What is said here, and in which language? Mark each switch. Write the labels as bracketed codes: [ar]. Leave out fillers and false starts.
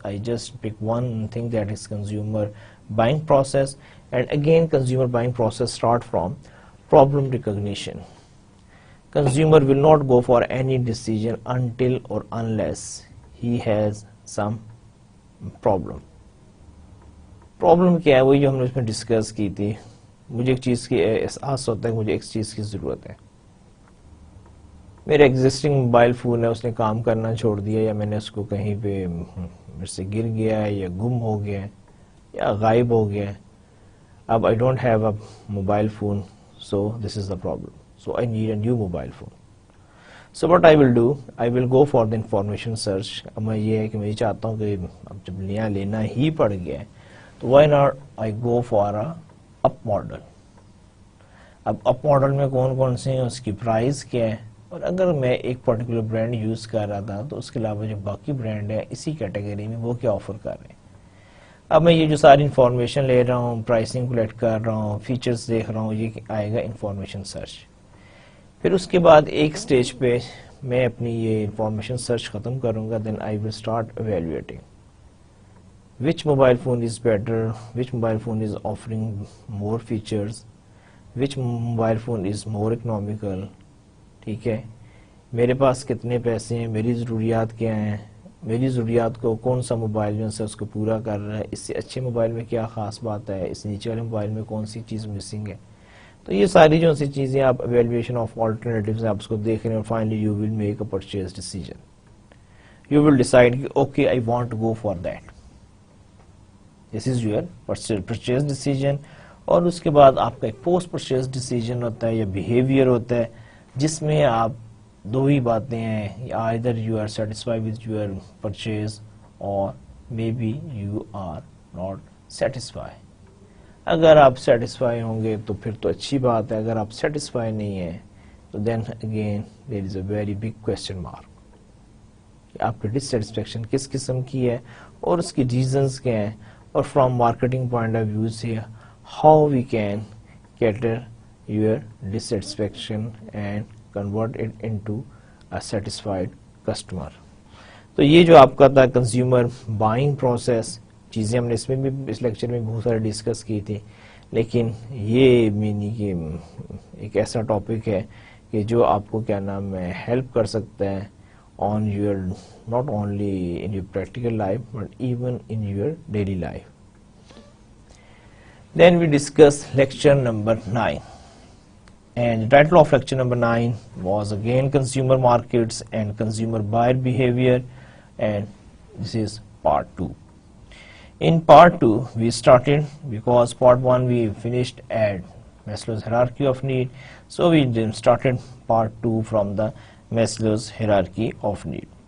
[en] I just pick one thing, that is consumer buying process. And again, consumer buying process start from problem recognition. Consumer will not go for any decision until or unless he has some problem. [hi] Problem क्या है, वही जो हमने उसमें discuss की थी. मुझे एक चीज़ की एहसास होता है, मुझे एक चीज़ की ज़रूरत है. मेरा एग्जिस्टिंग मोबाइल फ़ोन है, उसने काम करना छोड़ दिया, या मैंने उसको कहीं पे मेरे से गिर गया है, या गुम हो गया है, या गायब हो गया है. [en] अब I don't have a mobile phone, so this is the problem. So I need a new mobile phone. So what I will do, I will go for the information search. [hi] अब मैं ये है कि मैं चाहता हूँ कि अब जब नया लेना ही पड़ गया है, तो [en] why not I go for a up model. [hi] अब अप मॉडल में कौन कौन से हैं, उसकी प्राइस क्या है, और अगर मैं एक पर्टिकुलर ब्रांड यूज़ कर रहा था तो उसके अलावा जो बाकी ब्रांड है इसी कैटेगरी में वो क्या ऑफर कर रहे हैं. अब मैं ये जो सारी इन्फॉर्मेशन ले रहा हूँ, प्राइसिंग कलेक्ट कर रहा हूँ, फीचर्स देख रहा हूँ, ये आएगा इन्फॉर्मेशन सर्च. फिर उसके बाद एक स्टेज पे मैं अपनी ये इन्फॉर्मेशन सर्च ख़त्म करूँगा. [en] Then I will start evaluating which mobile phone is better, which mobile phone is offering more features, which mobile phone is more economical. [hi] ठीक है, मेरे पास कितने पैसे हैं, मेरी ज़रूरियात क्या हैं, मेरी ज़रूरियात को कौन सा मोबाइल जो है उसको पूरा कर रहा है, इससे अच्छे मोबाइल में क्या ख़ास बात है, इस नीचे वाले मोबाइल में कौन सी चीज़ मिसिंग है. तो ये सारी जो सी चीज़ें आप [en] evaluation of alternatives [hi] आप उसको देख रहे हैं. [en] Finally you will make a purchase decision. You will decide कि okay I want to go for that. This is your purchase decision. [hi] और उसके बाद आपका एक पोस्ट परचेज डिसीजन होता है या बिहेवियर होता है, जिसमें आप दो ही बातें हैं, [en] Either you are satisfied with your purchase और may be you are not satisfied. [hi] अगर आप सेटिस्फाई होंगे तो फिर तो अच्छी बात है, अगर आप सेटिस्फाई नहीं है तो [en] Then again there is a very big question mark. [hi] आपकी डिससेटिस्फेक्शन किस किस्म की है और उसकी रीजंस क्या हैं, [en] or from marketing point of view say how we can cater your dissatisfaction and convert it into a satisfied customer. [hi] तो ये जो आपका था कंज्यूमर बाइंग प्रोसेस, चीज़ें हमने इसमें भी इस लेक्चर में बहुत सारे डिस्कस की थी, लेकिन ये मीनी कि एक ऐसा टॉपिक है कि जो आपको क्या नाम है हेल्प कर सकता है [en] on your not only in your practical life but even in your daily life. Then we discuss lecture number 9, and the title of lecture number 9 was again consumer markets and consumer buyer behavior, and this is part 2. In part 2 we started, because part 1 we finished at Maslow's hierarchy of need, so we then started part 2 from the Maslow's hierarchy of need.